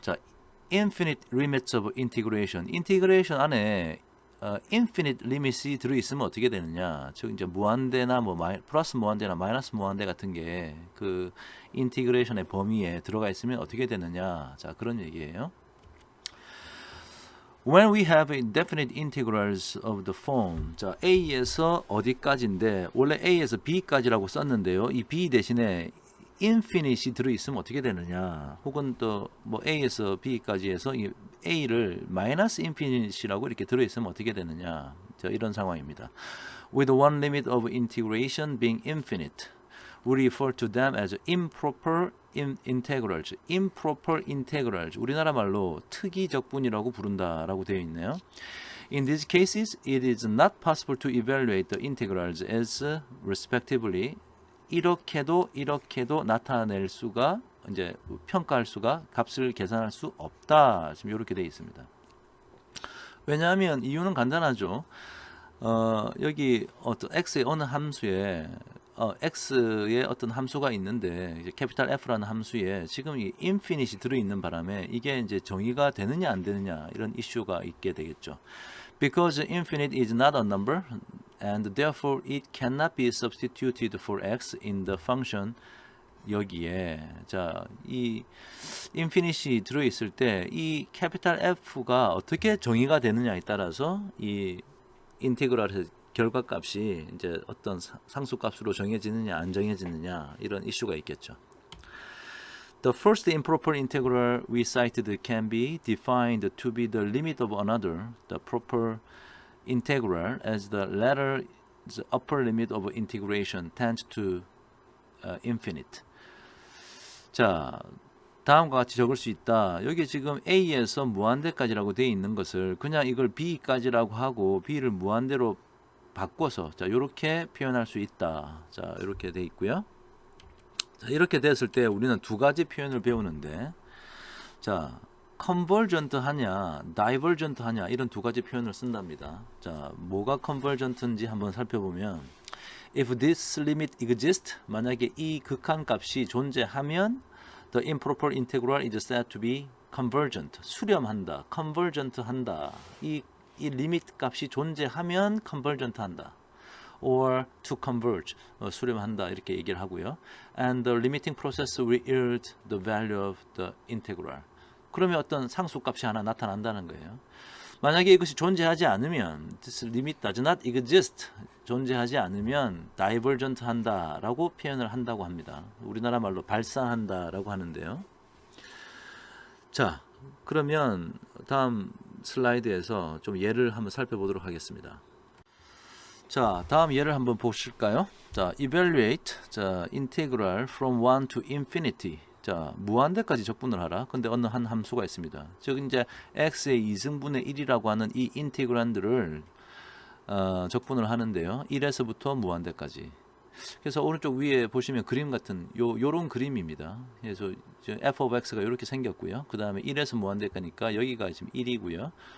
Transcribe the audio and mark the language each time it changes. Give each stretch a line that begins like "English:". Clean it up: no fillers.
English: 자, infinite limits of integration.
Korean: 인티그레이션 안에 infinite limit이 들어있으면 어떻게 되느냐? 즉 이제 무한대나 뭐 플러스 무한대나 마이너스 무한대 같은 게 그 인티그레이션의 범위에 들어가 있으면 어떻게 되느냐? 자, 그런 얘기예요.
English: When we have indefinite integrals of the form,
Korean: 자, A에서 어디까지인데 원래 A에서 B까지라고 썼는데요. 이 B 대신에 infinite이 들어있으면 어떻게 되느냐? 혹은 또 뭐 A에서 B까지 해서 이 A를 마이너스 infinite이라고 이렇게 들어있으면 어떻게 되느냐? 자, 이런 상황입니다.
English: With one limit of integration being infinite, we refer to them as improper integrals. improper integrals.
Korean: 우리나라 말로 특이적분이라고 부른다라고 되어 있네요.
English: In these cases, it is not possible to evaluate the integrals as respectively.
Korean: 이렇게도 나타낼 수가 이제 평가할 수가 값을 계산할 수 없다. 지금 이렇게 되어 있습니다. 왜냐하면 이유는 간단하죠. 여기 어떤 x의 어느 함수에 x의 어떤 함수가 있는데 이제 캐피탈 F라는 함수에 지금 이 인피니시 들어 있는 바람에 이게 이제 정의가 되느냐 안 되느냐 이런 이슈가 있게 되겠죠.
English: Because infinite is not a number and therefore it cannot be substituted for x in the function.
Korean: 여기에 자, 이 인피니시 들어 있을 때 이 캐피탈 F가 어떻게 정의가 되느냐에 따라서 이 인티그랄의 결과값이 이제 어떤 상수값으로 정해지느냐 안 정해지느냐 이런 이슈가 있겠죠.
English: The first improper integral we cited can be defined to be the limit of another, the proper integral, as the latter's upper limit of integration tends to infinite.
Korean: 자, 다음과 같이 적을 수 있다. 여기 지금 A에서 무한대까지라고 되어 있는 것을 그냥 이걸 B까지라고 하고 B를 무한대로 바꿔서 자, 이렇게 표현할 수 있다. 자, 이렇게 되어 있고요. 자, 이렇게 됐을 때 우리는 두 가지 표현을 배우는데 자, 컨버전트 하냐, 다이버전트 하냐 이런 두 가지 표현을 쓴답니다. 자, 뭐가 컨버전트인지 한번 살펴보면
English: If this limit exists,
Korean: 만약에 이 극한 값이 존재하면
English: the improper integral is said to be convergent.
Korean: 수렴한다, convergent 한다. 이 리미트 값이 존재하면 convergent 한다.
English: or to converge,
Korean: 수렴한다 이렇게 얘기를 하고요.
English: And the limiting process will yield the value of the integral.
Korean: 그러면 어떤 상수값이 하나 나타난다는 거예요. 만약에 이것이 존재하지 않으면
English: this limit does not exist,
Korean: 존재하지 않으면 divergent 한다라고 표현을 한다고 합니다. 우리나라 말로 발산한다라고 하는데요. 자, 그러면 다음 슬라이드에서 좀 예를 한번 살펴보도록 하겠습니다. 자, 다음 예를 한번 보실까요?
English: 자, evaluate, 자, integral from 1 to infinity.
Korean: 자, 무한대까지 적분을 하라. 근데 어느 한 함수가 있습니다. 즉 이제 x의 2승분의 1이라고 하는 이 인티그란드를 적분을 하는데요. 1에서부터 무한대까지. 그래서 오른쪽 위에 보시면 그림 같은 요런 그림입니다. 그래서 f of x가 이렇게 생겼고요. 그 다음에 1에서 무한대까니까 여기가 지금 1이고요.